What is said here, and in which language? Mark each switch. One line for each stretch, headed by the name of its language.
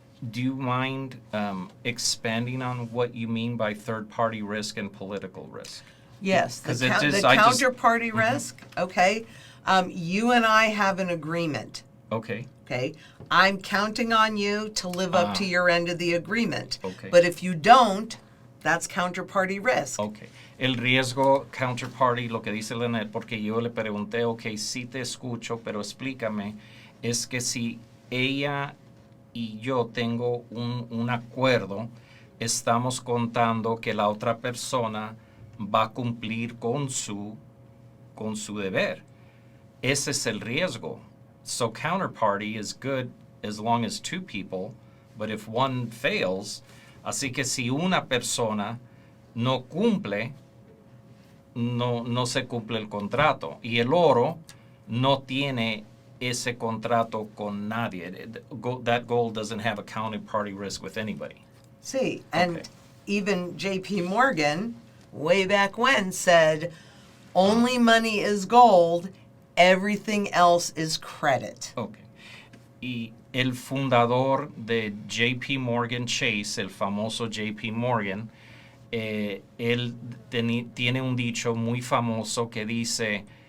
English: Do you mind expanding on what you mean by third-party risk and political risk? Yes, the counterparty risk, okay. You and I have an agreement. Okay. Okay. I'm counting on you to live up to your end of the agreement. Okay. But if you don't, that's counterparty risk. Okay.
Spanish: El riesgo counterparty, lo que dice Lynette, porque yo le pregunté, ok, sí te escucho, pero explícame, es que si ella y yo tengo un acuerdo, estamos contando que la otra persona va a cumplir con su deber. Ese es el riesgo.
English: So counterparty is good as long as two people, but if one fails,
Spanish: así que si una persona no cumple, no se cumple el contrato. Y el oro no tiene ese contrato con nadie.
English: That gold doesn't have a counterparty risk with anybody. See, and even JP Morgan, way back when, said only money is gold, everything else is credit. Okay.
Spanish: Y el fundador de JP Morgan Chase, el famoso JP Morgan, él tiene un dicho muy famoso que dice